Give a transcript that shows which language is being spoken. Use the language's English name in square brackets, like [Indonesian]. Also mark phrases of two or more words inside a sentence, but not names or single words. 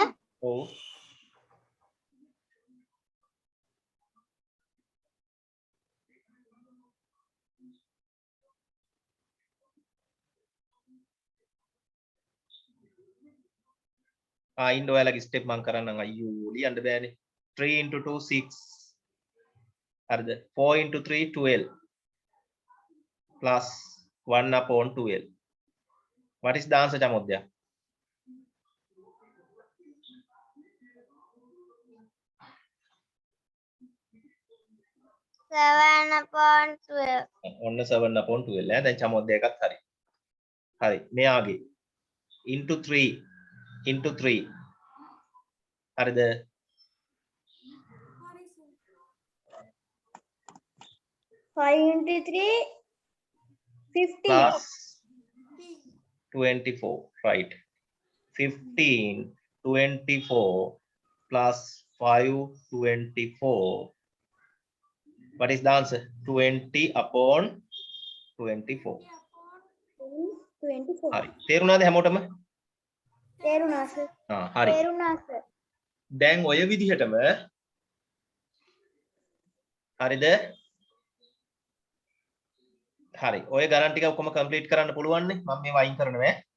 [Sinhala] ඔව් ඉන්න ඔයාලගේ ස්ටෙප් මම කරන්නම් අයියෝ ලියන්න බෑනේ [English] 3 into 2 [Sinhala] 6 හරිද [English] 4 into 3 12 plus 1 upon 12 what is the answer [Sinhala] චමෝද්‍යා 7/12. ඔන්න 7 upon 12 ඈ දැන් චමෝද්‍යා එකත් හරි හරි මෙයාගේ into 3 හරිද හරි සර් 5 into 3 15. [English] plus 24 right 15 24 plus 5 24 what is the answer 20 upon 24 [Sinhala] 24. හරි තේරුණාද හැමෝටම තේරුණා සර්. හරි තේරුණා සර්. දැන් ඔය විදිහටම හරිද හරි ඔය ගණන් ටික ඔක්කොම කම්ප්ලීට් කරන්න පුළුවන් නේ මම මේවා අයින් කරනවා